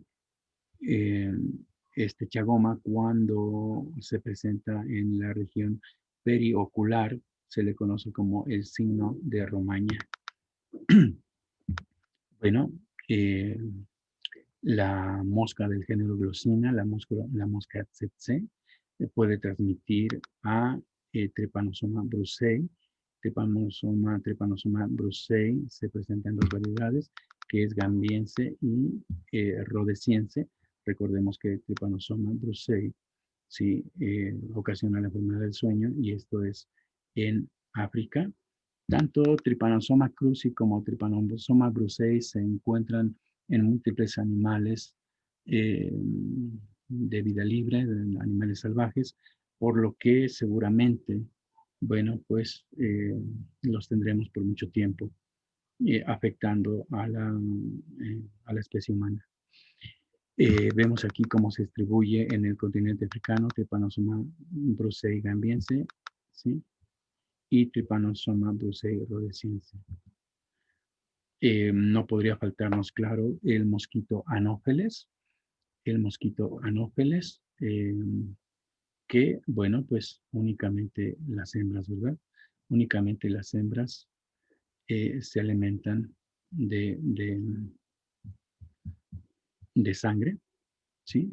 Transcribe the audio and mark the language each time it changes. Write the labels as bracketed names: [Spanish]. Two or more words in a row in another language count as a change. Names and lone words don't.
[Spanish] Eh, este chagoma, cuando se presenta en la región periocular, se le conoce como el signo de Romaña. Bueno, eh, la mosca del género Glossina, la mosca tsetse, puede transmitir a Trypanosoma brucei. Trypanosoma brucei se presenta en dos variedades, que es gambiense y rhodesiense. Recordemos que Trypanosoma brucei sí, ocasiona la enfermedad del sueño, y esto es en África. Tanto Trypanosoma cruzi como Trypanosoma brucei se encuentran en múltiples animales de vida libre, de animales salvajes, por lo que seguramente, bueno, pues los tendremos por mucho tiempo, afectando a la especie humana. Vemos aquí cómo se distribuye en el continente africano: Trypanosoma brucei gambiense, ¿sí? Y Trypanosoma brucei rhodesiense. No podría faltarnos, claro, el mosquito anófeles. El mosquito anófeles, que, bueno, pues únicamente las hembras, ¿verdad? Únicamente las hembras se alimentan de sangre, ¿sí?